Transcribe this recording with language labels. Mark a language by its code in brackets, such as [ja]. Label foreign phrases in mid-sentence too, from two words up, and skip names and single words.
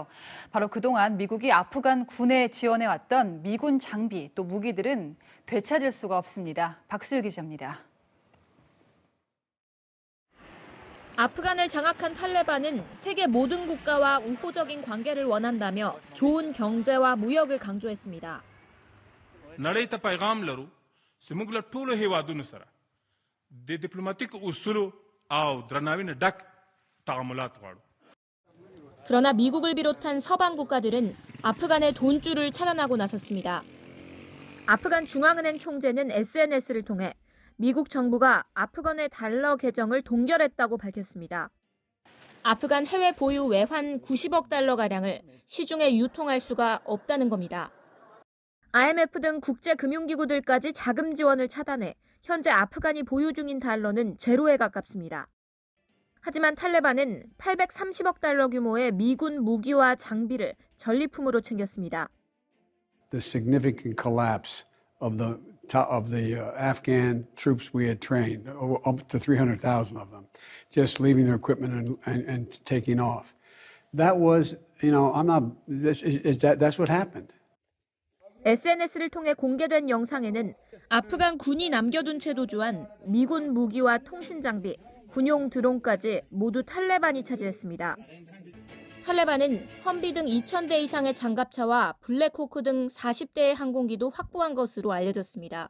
[ko] 바로 그동안 미국이 아프간 군에 지원해왔던 미군 장비 또 무기들은 되찾을 수가 없습니다. 박수유 기자입니다. 아프간을 장악한 탈레반은 세계 모든 국가와 우호적인 관계를 원한다며 좋은 경제와 무역을 강조했습니다. [ps] نړۍ ته پیغام لرو چې موږ له ټولو هیوادونو سره د ډیپلوماټیک اصولو او درناوي نه ډک تعاملات غواړو. [ko] 그러나 미국을 비롯한 서방 국가들은 아프간의 돈줄을 차단하고 나섰습니다. 아프간 중앙은행 총재는 SNS를 통해 미국 정부가 아프간의 달러 계정을 동결했다고 밝혔습니다. 아프간 해외 보유 외환 90억 달러가량을 시중에 유통할 수가 없다는 겁니다. IMF 등 국제금융기구들까지 자금 지원을 차단해 현재 아프간이 보유 중인 달러는 제로에 가깝습니다. 하지만 탈레반은 830억 달러 규모의 미군 무기와 장비를 전리품으로 챙겼습니다. [en] The significant collapse of the Afghan troops we had trained, up to 300,000 of them, just leaving their equipment and taking off. That was, that's what happened. [ko] SNS를 통해 공개된 영상에는 아프간 군이 남겨둔 채 도주한 미군 무기와 통신 장비, 군용 드론까지 모두 탈레반이 차지했습니다. 탈레반은 험비 등 2,000대 이상의 장갑차와 블랙호크 등 40대의 항공기도 확보한 것으로 알려졌습니다.